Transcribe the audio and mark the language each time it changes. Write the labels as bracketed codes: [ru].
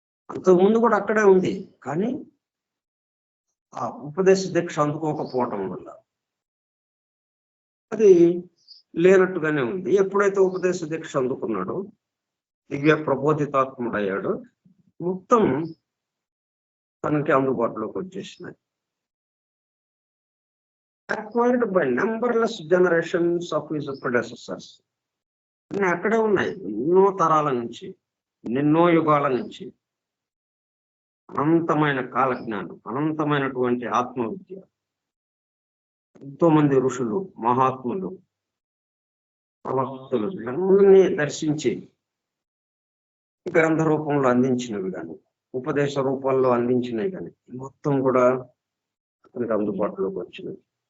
[te] అంతకుముందు కూడా అక్కడే ఉంది, కానీ ఆ ఉపదేశ దీక్ష అందుకోకపోవటం వల్ల అది లేనట్టుగానే ఉంది. ఎప్పుడైతే ఉపదేశ దీక్ష అందుకున్నాడో, దివ్య ప్రబోధితాత్ముడయ్యాడో, మొత్తం తనకి అందుబాటులోకి వచ్చేసినాయి. [en] acquired by numberless generations of his predecessors. [te] అన్నీ అక్కడే ఉన్నాయి, ఎన్నో తరాల నుంచి, ఎన్నో యుగాల నుంచి. అనంతమైన కాలజ్ఞానం, అనంతమైనటువంటి ఆత్మవిద్య, ఎంతో మంది ఋషులు, మహాత్ములు, ప్రవక్తలు వీళ్ళన్నీ దర్శించి గ్రంథ రూపంలో అందించినవి కానీ, ఉపదేశ రూపాల్లో అందించినవి కానీ మొత్తం కూడా అతనికి అందుబాటులోకి వచ్చినవి.